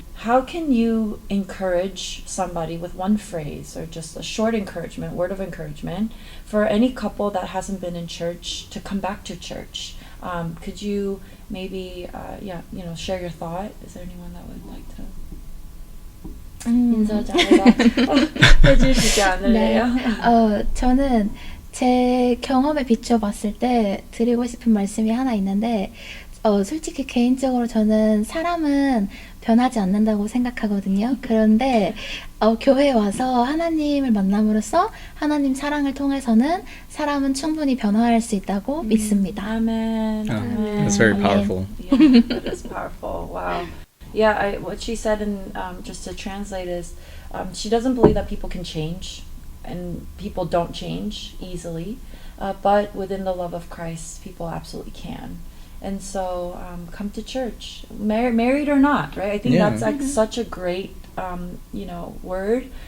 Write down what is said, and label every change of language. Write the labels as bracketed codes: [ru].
[en] How can you encourage somebody with one phrase or just a short encouragement, word of encouragement, for any couple that hasn't been in church to come back to church? Could you maybe, share your thought? Is there anyone that would like to? [ko] 인사 해주시지 않을래요? 저는 제 경험에 비춰봤을 때 드리고 싶은 말씀이 하나 있는데 솔직히 개인적으로 저는 사람은 변하지 않는다고 생각하거든요. 그런데 교회에 와서 하나님을 만남으로써 하나님 사랑을 통해서는 사람은 충분히 변화할 수 있다고 믿습니다. [en] Amen. Amen. That's very Amen. powerful. Yeah, that is powerful. Wow. Yeah, what she said, in just to translate, is she doesn't believe that people can change, and people don't change easily, but within the love of Christ, people absolutely can. And so come to church, married or not, right? I think that's such a great, word